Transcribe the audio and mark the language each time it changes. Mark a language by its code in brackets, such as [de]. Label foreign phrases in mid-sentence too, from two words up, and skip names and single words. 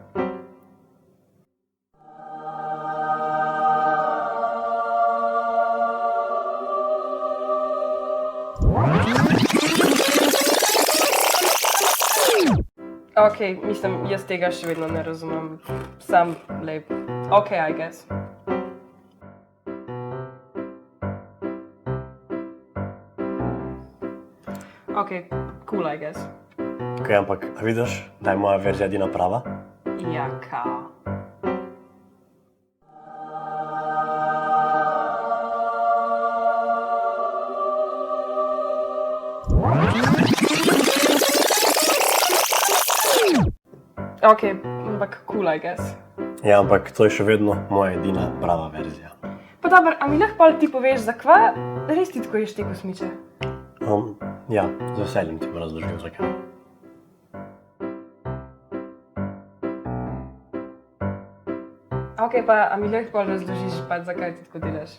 [sl] Ok, mislim, jaz tega še vedno ne razumem. Sam lep. [en] Ok, I guess. Ok, cool, I guess. [sl] Ok, ampak, a vidiš, da je moja verzija edina prava? Ja, kao. Ok, ampak [en] cool, I guess. [sl] Ja, ampak to je še vedno moja edina prava verzija. Pa dobro, a mi lahko pol ti poveš, zakaj res ti tako ješ te kozmiče? Ja, z veseljem ti bom razložil, zakaj. Ok, pa a mi lahko pol razložiš, pa zakaj ti tako delaš?